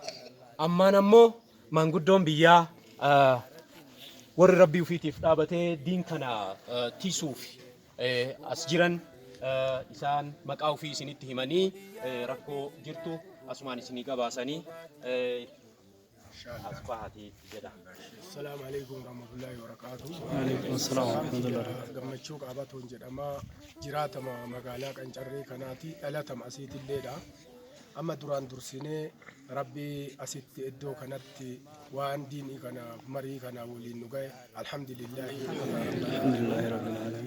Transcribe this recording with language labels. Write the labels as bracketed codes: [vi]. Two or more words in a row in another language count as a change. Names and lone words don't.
[om] Ammaan ammoo maanguddoon biyyaa warri rabbii ufiitiif dhaabatee diin kana tiisuuf as jiran isaan maqaa ufii isinitti himanii rakkoo jirtu asumaan isinii gabaasanii asfahaati jedha. [ar] السلام عليكم ورحمة الله وبركاته. وعليكم السلام ورحمة الله. [om] Gammachuu qaabatuun jedhama jiraatama magaalaa Qancarree kanaati dhalatama asiitilleedha. Amma duraan dursinee rabbi asitti iddoo kanatti waan diinii kana marii kana waliin nu gahe [ar] الحمد لله رب العالمين.